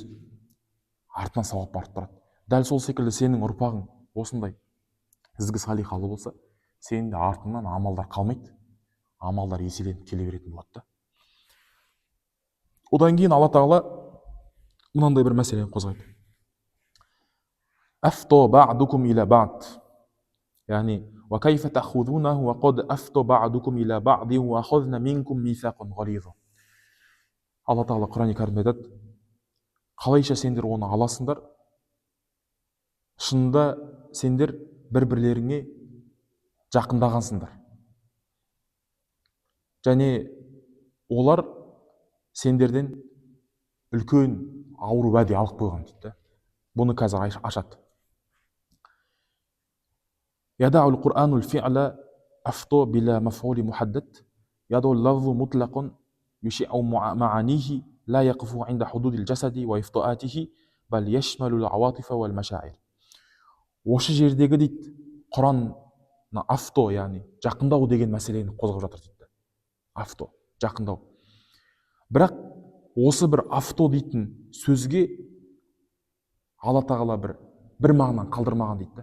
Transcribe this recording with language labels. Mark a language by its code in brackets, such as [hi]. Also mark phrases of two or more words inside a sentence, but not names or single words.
[kk] Артынан сауап барып тұрады. Дәл сол секілді сенің ұрпағың осындай ізгі салиқалы болса, сенің де артыңнан амалдар қалмайды, амалдар еселеніп келе беретін болады. Одан кейін Алла Тағала мынандай бір мәселені қозғайды. [ar] أفضى بعضكم إلى بعض. Яғни وكيف تأخذونه وقد أفضى بعضكم إلى بعض وأخذنا منكم ميثاقا غليظا. [kk] Алла Тағала Құран кәрімде айтады, қалайша сендер оны аласыңдар, шынында сендер бір-бірлеріңе жақындағансыңдар. Және олар сендерден үлкен ауыр уәде алып қойған дейді. Бұны қазір ашады. [ar] يدع القرآن الفعل أفضى بلا مفعول محدد يدع اللفظ مطلقا يشيع معانيه لا يقف عند حدود الجسد وإفضاءاته بل يشمل العواطف والمشاعر. [kk] Осы жердегі дейді, Құран авто, яғни жақындау деген мәселені қозғап жатыр дейді. Авто, жақындау. Бірақ осы бір авто дейтін сөзге Алла Тағала бір мағынаны қалдырмаған дейді.